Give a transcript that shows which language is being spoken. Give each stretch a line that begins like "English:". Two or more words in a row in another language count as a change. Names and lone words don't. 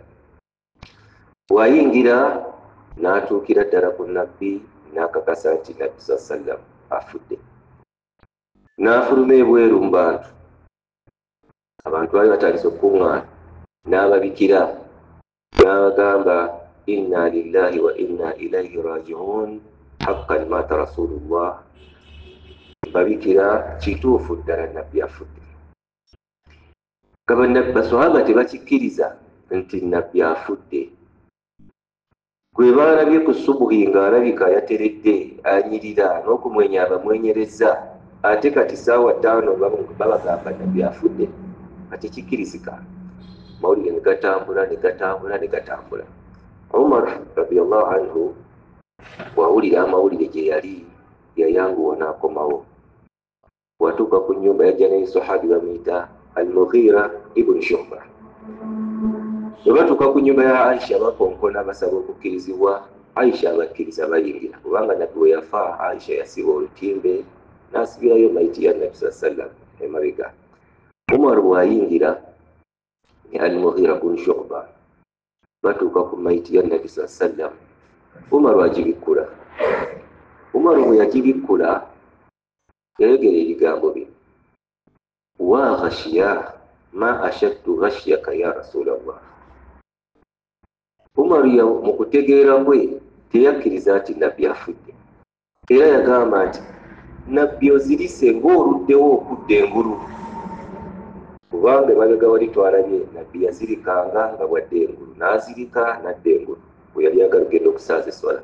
Ganda: Bw'ayingira n'atuukira ddala ku nabbi n'akakasa nti nabbi sallam afudde. N'afuluma ebweru mu bantu, abantu baali batandise okukuŋŋaana, n'ababikira n'abagamba
Arabic: إنا لله وإنا إليه راجعون حقا مات رسول الله.
Ganda: Babikira kituufu ddala nabbi afudde. Baswahaba tebakikkiriza nti nabbi afudde. Gwe baalabye ku subuhi ng'alabika yateredde anyirira n'okumwenya abamwenyereza, ate kati ssaawa 5 babagamba nabbi afudde. Kati kikkirizika. Mawulire ne gatambula ne gatambula ne gatambula. Umar
Arabic: رضي الله عنه
Ganda: bw'awulira amawulire gye yali yayanguwa n'akomawo. Bw'atuuka ku nnyumba yajja naye sahabi bamuyita Al-Mughira ibn Shu'ba. Bwe batuuka ku nnyumba ya Aisha bakonkona basaba okukkirizibwa, Aisha abakkiriza bayingira, kubanga nabbi we yafa Aisha yasiba olutimbe n'asibirayo mayiti ya nabbi sallam emabega. Umar bw'ayingira ne Al-Mughira ibn Shu'ba batuuka ku mayiti ya nabbi sallam, Umar agibikkula. Umar bwe yagibikkula yayogera ebigambo bino:
Arabic: وا غشية ما أشد غشيتك يا رسول الله.
Ganda: Umar mu kutegeera kwe teyakkiriza nti nabbi afudde, era yagamba nti nabbi ozirise ng'oluddewo okudda engulu, kubanga emabega wali twalabye nabbi yazirikanga nga bwadde engulu, n'azirika nadda engulu bwe yali agala okugenda okusaaza esswala.